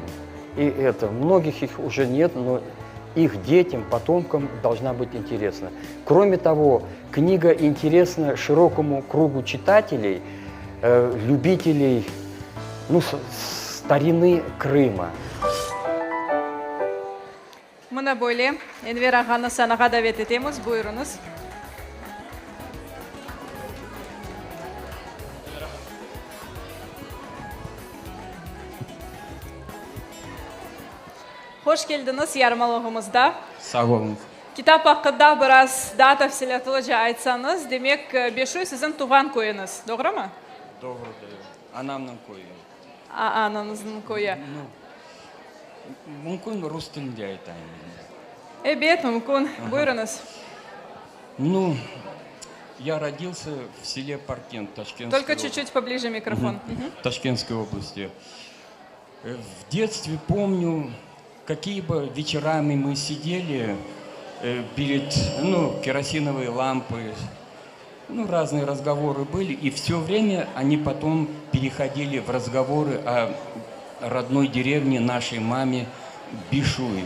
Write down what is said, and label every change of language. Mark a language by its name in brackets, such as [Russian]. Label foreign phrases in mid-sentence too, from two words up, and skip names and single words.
[Russian] И многих их уже нет, но их детям, потомкам должна быть интересна. Кроме того, книга интересна широкому кругу читателей, любителей старины Крыма. [Crimean Tatar] Mına böyle Enver Ağa'nı sanağa davet etimiz. Buyurunuz. Hoş geldiniz yarmalığımızda. Sağ olun. Kitap hakkında biraz daha tafsilatlıca aytsanız, demek Beşuy sizin tuğan koyunuz, doğru mu? Doğrudur. Anamın koyu. Ananızın koyu. Mümkün Rus dilinde aytayım. Evet, mümkün. Buyurunuz. [Russian] Я родился в селе Паркент, Ташкентской Только чуть-чуть поближе микрофон. Ташкентской области. В детстве помню, какие бы вечерами мы сидели перед керосиновой лампой, разные разговоры были, и все время они потом переходили в разговоры о родной деревне нашей маме Бишуй.